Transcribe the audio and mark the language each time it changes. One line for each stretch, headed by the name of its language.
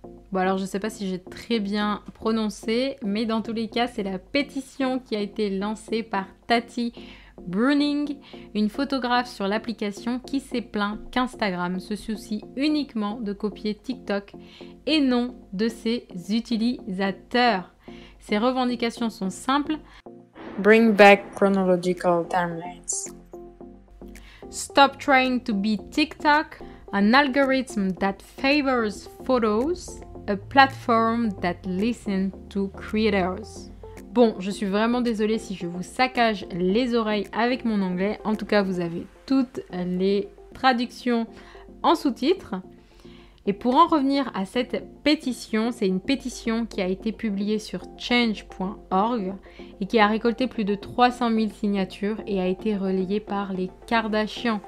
French: Bon alors je sais pas si j'ai très bien prononcé, mais dans tous les cas c'est la pétition qui a été lancée par Tati Bruning, une photographe sur l'application qui s'est plaint qu'Instagram se soucie uniquement de copier TikTok et non de ses utilisateurs. Ses revendications sont simples.
English: Bring back chronological timelines. Stop trying to be TikTok, an algorithm that favors photos, a platform that listens to creators.
French: Bon, je suis vraiment désolée si je vous saccage les oreilles avec mon anglais. En tout cas, vous avez toutes les traductions en sous-titres. Et pour en revenir à cette pétition, c'est une pétition qui a été publiée sur change.org et qui a récolté plus de 300 000 signatures et a été relayée par les Kardashians.